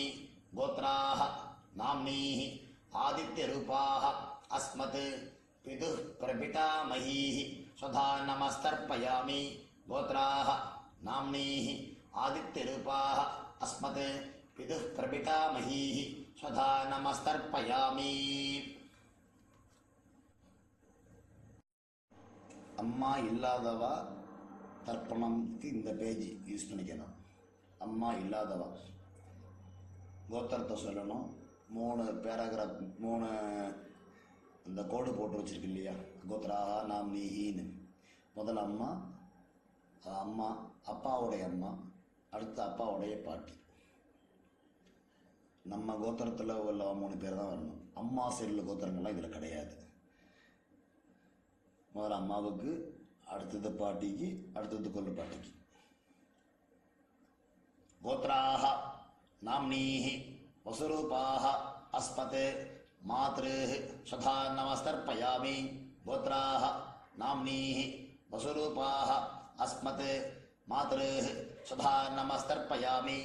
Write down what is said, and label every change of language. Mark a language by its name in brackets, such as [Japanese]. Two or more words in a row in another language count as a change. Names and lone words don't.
[Sanskrit] गोत्राः नाम्नीः आदित्यरूपाः अस्मत् पितुः प्रपितामही स्वधा नमस्तर्पयामि. गोत्राः नाम्नीः आदित्यरूपाः अस्मत् पितुः प्रपितामही स्वधा नमस्तर्पयामि. [Tamil] அம்மா இல்லாதவா தர்ப்பணம்க்கு இந்த [English] page use [Tamil] பண்ணிக்கணும். அம்மா இல்லாதவா கோத்திரத்தை சொல்லணும். 3 பேராகிராஃப், 3 இந்த கோடு போட்டு வச்சிருக்கு இல்லையா, [Sanskrit] गोत्राहा नाम्नीहिन्नु. [Tamil] முதல்ல அம்மா, அப்பாவுடைய அம்மா, அடுத்து அப்பாவுடைய பாட்டி. நம்ம கோத்திரத்தில் உள்ள 3 பேர் தான் வரணும். அம்மா சைடில் கோத்திரங்கள்லாம் இதில் கிடையாது. முதல்ல அம்மாவுக்கு, அடுத்தது பாட்டிக்கு, அடுத்தது கொள்ளு பாட்டிக்கு. [Sanskrit] गोत्राः नाम्नीः वसुरूपाः अस्मत् मातृः स्वधा नमस्तर्पयामि। गोत्राः नाम्नीः वसुरूपाः अस्मत् मातृः स्वधा नमस्तर्पयामि।